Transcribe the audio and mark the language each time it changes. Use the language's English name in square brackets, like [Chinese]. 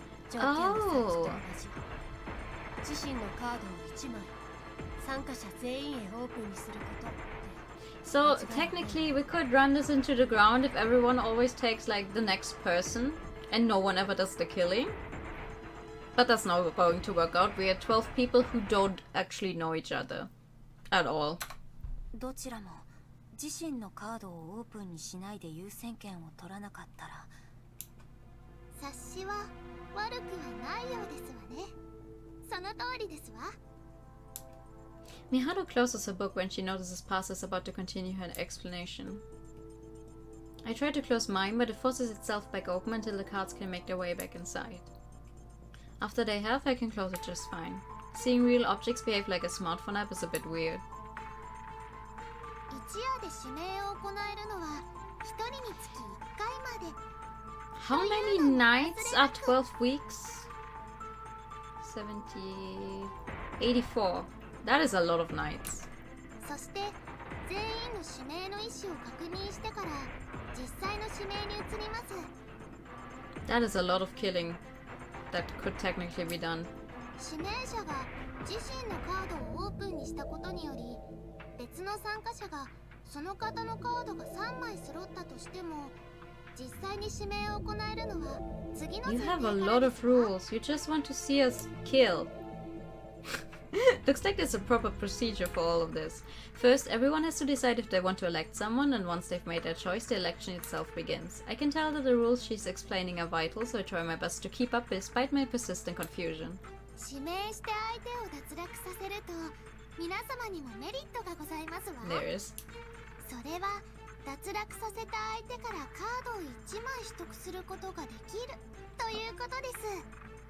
[Japanese] 条件はさっきと同じ。自身のカードを1枚、参加者全員へオープンにすること。 [English] So, technically, we could run this into the ground if everyone always takes, like, the next person, and no one ever does the killing. But that's not going to work out. We are 12 people who don't actually know each other. At all. [Japanese] どちらも自身のカードをオープンにしないで優先権を取らなかったら、察しは悪くはないようですわね。その通りですわ。 [English] Miharu closes her book when she notices Parser is about to continue her explanation. I try to close mine, but it forces itself back open until the cards can make their way back inside. After they have, I can close it just fine. Seeing real objects behave like a smartphone app is a bit weird. [Japanese] 一夜で指名を行えるのは一人につき1回まで。 [English] How many nights are 12 weeks? 70... 84. That is a lot of nights. [Japanese] そして全員の指名の意思を確認してから実際の指名に移ります。 [English] That is a lot of killing that could technically be done. [Japanese] 指名者が自身のカードをオープンにしたことにより、別の参加者がその方のカードが3枚揃ったとしても、実際に指名を行えるのは次の [English] You [Japanese] 前提 [English] have [Japanese] から [English] a [Japanese] ですわ。 [English] lot of rules. You just want to see us kill. Looks like there's a proper procedure for all of this. First, everyone has to decide if they want to elect someone, and once they've made their choice, the election itself begins. I can tell that the rules she's explaining are vital, so I try my best to keep up despite my persistent confusion. [Japanese] 指名して相手を脱落させると皆様にもメリットがございますわ。 [English] There is. [Japanese] それは脱落させた相手からカードを1枚取得することができるということです。